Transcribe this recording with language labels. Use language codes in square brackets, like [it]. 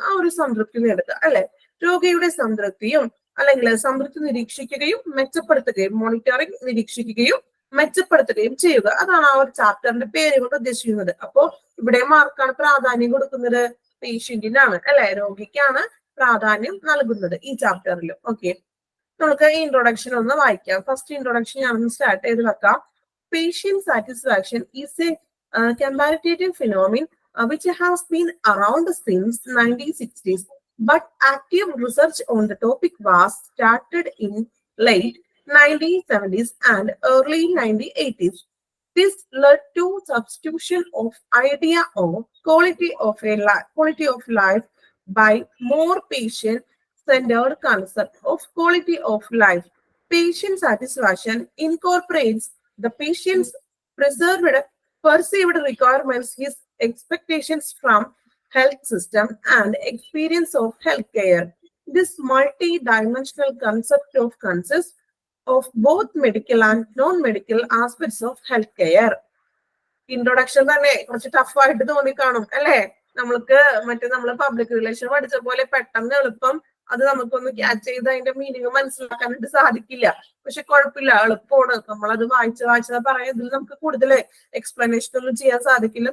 [ml] ആ ഒരു സംതൃപ്തി നേടുക അല്ലെ. രോഗിയുടെ സംതൃപ്തിയും അല്ലെങ്കിൽ സംതൃപ്തി നിരീക്ഷിക്കുകയും മെച്ചപ്പെടുത്തുകയും, മോണിറ്ററിംഗ് നിരീക്ഷിക്കുകയും മെച്ചപ്പെടുത്തുകയും ചെയ്യുക, അതാണ് ആ ഒരു ചാപ്റ്ററിന്റെ പേര് കൊണ്ട് ഉദ്ദേശിക്കുന്നത്. അപ്പോ ഇവിടെ ആർക്കാണ് പ്രാധാന്യം കൊടുക്കുന്നത്? പേഷ്യന്റിനാണ് അല്ലെ, രോഗിക്കാണ് പ്രാധാന്യം നൽകുന്നത് ഈ ചാപ്റ്ററിൽ. ഓക്കെ, നമുക്ക് ഈ ഇൻട്രൊഡക്ഷൻ ഒന്ന് വായിക്കാം. ഫസ്റ്റ് ഇൻട്രൊഡക്ഷൻ ഞാനൊന്ന് സ്റ്റാർട്ട് ചെയ്ത് വെക്കാം. [en] Patient satisfaction is a comparative phenomenon which has been around since 1960s, but active research on the topic was started in late 1970s and early 1980s. This led to substitution of idea of quality of life by more patient-centered concept of quality of life. Patient satisfaction incorporates the patient's perceived requirements, his expectations from health system, and experience of healthcare. This multi-dimensional concept consists of both medical and non-medical aspects of healthcare. [ml] Introduction തന്നെ കുറച്ച് tough ആയിട്ട് തോന്നി കാണും അല്ലെ. നമ്മൾ public relation പഠിച്ച പോലെ പെട്ടെന്ന് എളുപ്പം അത് നമുക്കൊന്ന് ക്യാച്ച് ചെയ്ത് അതിന്റെ മീനിങ് മനസ്സിലാക്കാനായിട്ട് സാധിക്കില്ല. പക്ഷെ കുഴപ്പമില്ല, എളുപ്പമാണ്. നമ്മളത് വായിച്ചത് പറയാം. ഇതിൽ നമുക്ക് കൂടുതൽ എക്സ്പ്ലനേഷൻ ഒന്നും ചെയ്യാൻ സാധിക്കില്ല.